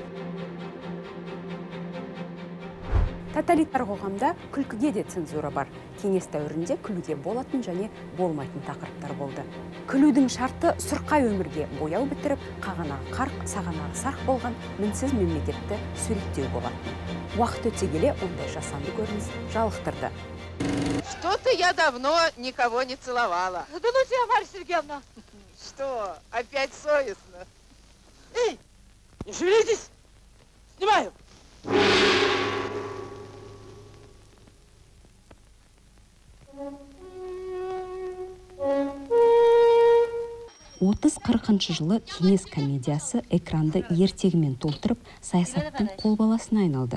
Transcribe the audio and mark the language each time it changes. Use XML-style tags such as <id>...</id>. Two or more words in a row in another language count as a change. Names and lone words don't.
<kk>Тоталитар қоғамда күлкіге де цензура бар. Кеңес дәуірінде күлуге болатын және болмайтын тақырыптар болды. Күлудің шарты сұрқай өмірге бояу бітіріп, қағанағы қарқ, сағанағы сарқ болған мінсіз мемлекетті суреттеу болатын. Уақыт өте келе ондай жасанды көрініс жалықтырды.</kk> <ru>Что-то я давно никого не целовала. Да ну тебя, Марья Сергеевна! Что, опять совестно? Эй, не шевелитесь! Снимаю!</ru> <kk>30-40 жылы кеңес комедиясы экранды ертегімен толтырып, саясаттың қолбаласына айналды.</kk>